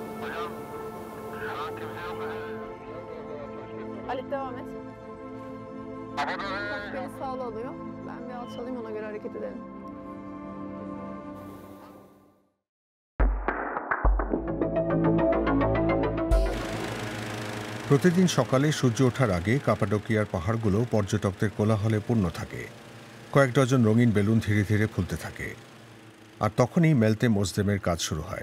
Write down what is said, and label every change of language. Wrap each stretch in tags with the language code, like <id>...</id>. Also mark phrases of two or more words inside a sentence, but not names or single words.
<tr>Ali devam et. Bak beni sağlı alıyor. Ben bir alçalayayım, ona göre hareket edelim.</tr> <bn>প্রতিদিন সকালে সূর্য ওঠার আগে কাপাডোকিয়ার পাহাড়গুলো পর্যটকদের কোলাহলে পূর্ণ থাকে। কয়েক ডজন রঙিন বেলুন ধীরে ধীরে ফুলতে থাকে। আর তখনই মেলতেম ওজদেমের কাজ শুরু হয়।</bn>